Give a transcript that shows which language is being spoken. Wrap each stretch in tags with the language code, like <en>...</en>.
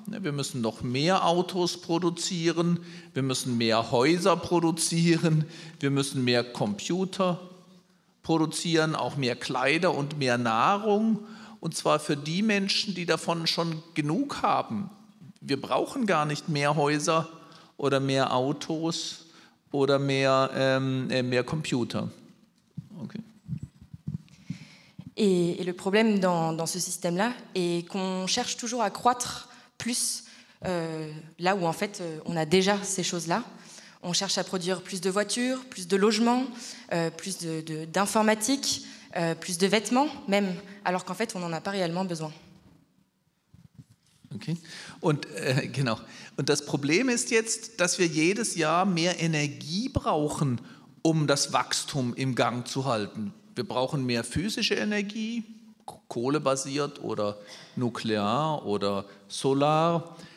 <de>Wir müssen noch mehr Autos produzieren, wir müssen mehr Häuser produzieren, wir müssen mehr Computer produzieren, auch mehr Kleider und mehr Nahrung. Und zwar für die Menschen, die davon schon genug haben. Wir brauchen gar nicht mehr Häuser oder mehr Autos oder mehr Computer. Okay.</de> <fr>Et le problème dans ce système-là est qu'on cherche toujours à croître plus là où en fait on a déjà ces choses-là. On cherche à produire plus de voitures, plus de logements, plus d'informatique, plus de vêtements même, alors qu'en fait on n'en a pas réellement besoin.</fr> <de>Okay. Und genau. Und das Problem ist jetzt, dass wir jedes Jahr mehr Energie brauchen, um das Wachstum im Gang zu halten. Wir brauchen mehr physische Energie, kohlebasiert oder nuklear oder solar.</de>